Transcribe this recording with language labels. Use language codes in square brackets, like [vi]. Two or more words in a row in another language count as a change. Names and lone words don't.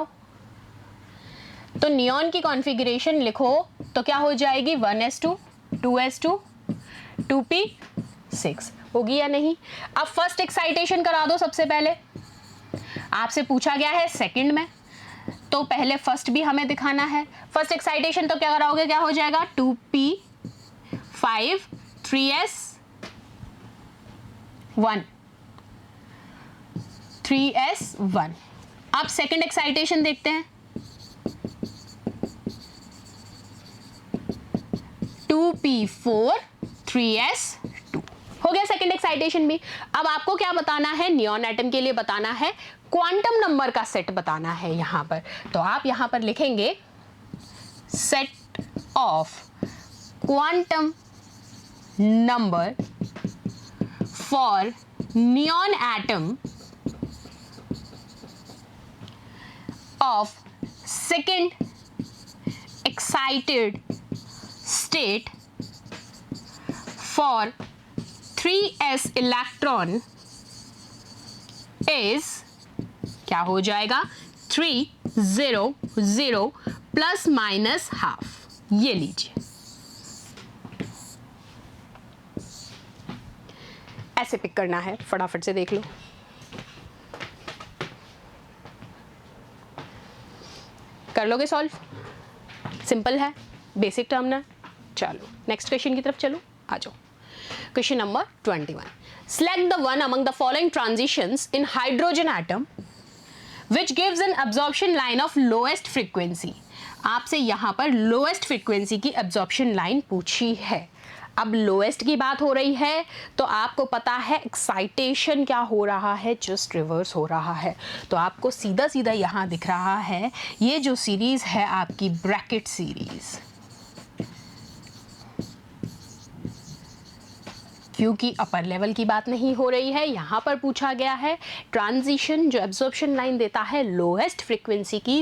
[hi] तो नियॉन की कॉन्फ़िगरेशन लिखो तो क्या हो जाएगी, 1s2 2s2 2p6 होगी या नहीं। अब [en] first excitation [hi] करा दो। सबसे पहले आपसे पूछा गया है सेकंड में, तो पहले फर्स्ट भी हमें दिखाना है। [en] first excitation [hi] तो क्या कराओगे, क्या हो जाएगा, 2p5 3s1 3s1। अब [en] second excitation [hi] देखते हैं, 2p4 3s2 हो गया [en] second excitation [hi] भी। अब आपको क्या बताना है, [en] neon atom [hi] के लिए बताना है [en] quantum number [hi] का सेट बताना है यहां पर। तो आप यहां पर लिखेंगे [en] set of quantum number for neon atom of second excited state for 3s electron is [hi] क्या हो जाएगा, [en] 300 plus minus half. [hi] ये लीजिए, ऐसे पिक करना है, फटाफट से देख लो। कर लोगे सॉल्व? सिंपल है, [en] basic term [hi] ना। चलो [en] next question [hi] की तरफ चलो, आ जाओ। [en] question number 21, select the one among the following transitions in hydrogen atom which gives an absorption line of lowest frequency। [hi] आपसे यहाँ पर [en] lowest frequency [hi] की [en] absorption line [hi] पूछी है। अब लोएस्ट की बात हो रही है तो आपको पता है एक्साइटेशन क्या हो रहा है, [en] just reverse [hi] हो रहा है। तो आपको सीधा सीधा यहाँ दिख रहा है, ये जो सीरीज है आपकी [en] bracket series, [hi] क्योंकि [en] upper level [hi] की बात नहीं हो रही है, यहाँ पर पूछा गया है ट्रांजिशन जो [en] absorption line [hi] देता है [en] lowest frequency [hi] की।